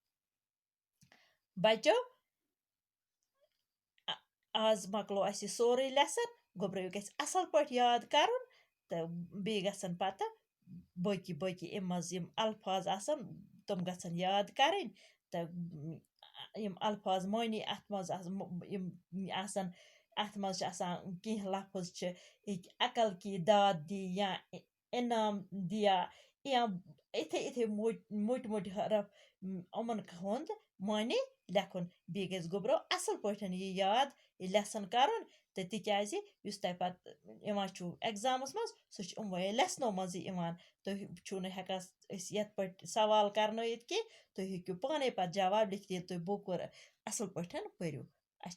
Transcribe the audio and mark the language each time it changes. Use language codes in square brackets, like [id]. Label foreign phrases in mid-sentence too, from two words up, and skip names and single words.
[ks] بچو آز مۄکلو اَسہِ یہِ سورُے لیسن گوٚبرو یہِ گژھِ اَصٕل پٲٹھۍ یاد کَرُن تہٕ بیٚیہِ گژھن پتہٕ باقٕے باقٕے اَمہِ منٛز یِم الفاظ آسن تِم گژھن یاد کَرٕنۍ تہٕ یِم الفاظ معنی اَتھ منٛز یِم آسن اَتھ منٛز چھِ آسان کینٛہہ لفظ چھِ ییٚکہِ [ur] عقل کی داد دی یا انعام دیا [ks] یا یِتھے یِتھے موٚٹۍ موٚٹۍ حرف یِمن ہُنٛد معنی لیکھُن. بیٚیہِ گژھِ گوٚبرو اَصٕل پٲٹھۍ یہِ یاد یہِ لیسن کَرُن تہٕ تِکیٛازِ یُس تۄہہِ پَتہٕ یِوان چھُو اٮ۪گزامَس منٛز سُہ چھُ یِموٕے لیسنو منٛزٕے یِوان. تُہۍ چھُو نہٕ ہٮ۪کان أسۍ یَتھ پٲٹھۍ سوال کرنٲیِتھ کینٛہہ تُہۍ ہیٚکِو پانَے پَتہٕ جواب لیکھِتھ ییٚلہِ تُہۍ بُک اَصٕل پٲٹھۍ پٔرِو.